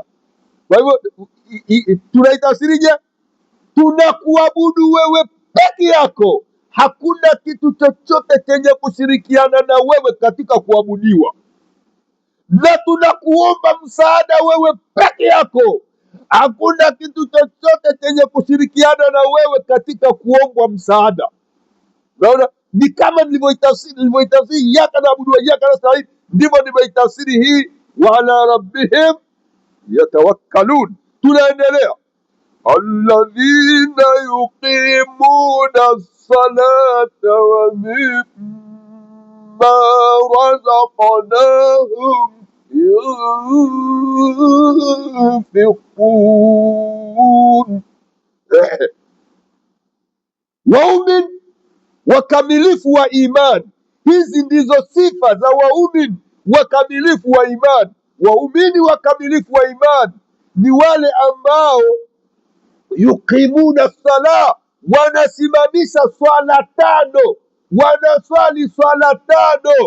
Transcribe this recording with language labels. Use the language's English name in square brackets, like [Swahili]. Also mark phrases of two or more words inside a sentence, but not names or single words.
[Swahili] Kwa hivyo tunaitafsirije? Tunakuabudu wewe peke yako, hakuna kitu chochote chenye kushirikiana na wewe katika kuabudiwa, na tunakuomba msaada wewe peke yako, hakuna kitu chochote chenye kushirikiana na wewe katika kuombwa msaada. Naona ni kama nilivyoitafsiri [Arabic] إياك نعبد وإياك نستعين, [Swahili] ndivyo nimeitafsiri hii [Arabic] وعلى ربهم يتوكلون. [Swahili] Tunaendelea: [Arabic] الذين يقيمون الصلاة ومما رزقناهم ينفقون. [Swahili] Waumin wakamilifu wa imani. Hizi ndizo sifa za waumin wakamilifu wa imani. Waumini wakamilifu wa imani ni wale ambao [Arabic] يقيمون صلاة, [Swahili] wanasimamisha swala tano, wanaswali swala tano.